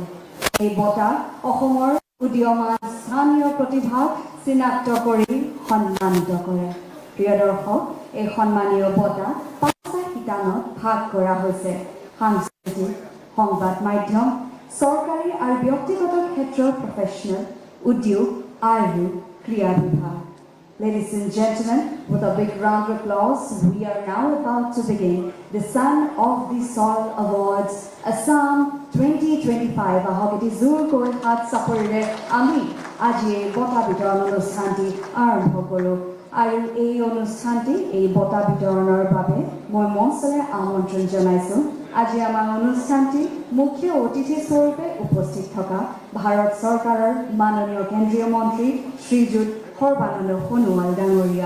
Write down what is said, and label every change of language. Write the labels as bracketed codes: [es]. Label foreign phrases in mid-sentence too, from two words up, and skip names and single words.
[as] এই বঁটা অসমৰ উদীয়মান স্থানীয় প্ৰতিভাক চিনাক্ত কৰি সন্মানিত কৰে। প্ৰিয় দৰ্শক, এই সন্মানীয় বঁটা 5টা শিতানত ভাগ কৰা হৈছে: সাংস্কৃতিক, সংবাদ মাধ্যম, চৰকাৰী আৰু ব্যক্তিগত ক্ষেত্ৰৰ প্ৰফেশ্যনেল, উদ্যোগ আৰু ক্ৰীড়া বিভাগ। [en] Ladies and gentlemen, with a big round of applause, we are now about to begin the Son of the Soil Awards Assam 2025. [as] আহক এটি জোৰকৈ হাত চাপৰিৰে আমি আজি এই বঁটা বিতৰণ অনুষ্ঠানটি আৰম্ভ কৰো। আৰু এই অনুষ্ঠানটি এই বঁটা বিতৰণৰ বাবে মই মঞ্চলৈ আমন্ত্ৰণ জনাইছোঁ। আজি আমাৰ অনুষ্ঠানটি মুখ্য অতিথি স্বৰূপে উপস্থিত থকা ভাৰত চৰকাৰৰ মাননীয় কেন্দ্ৰীয় মন্ত্ৰী শ্ৰীযুত সৰ্বানন্দ সোণোৱাল ডাঙৰীয়া।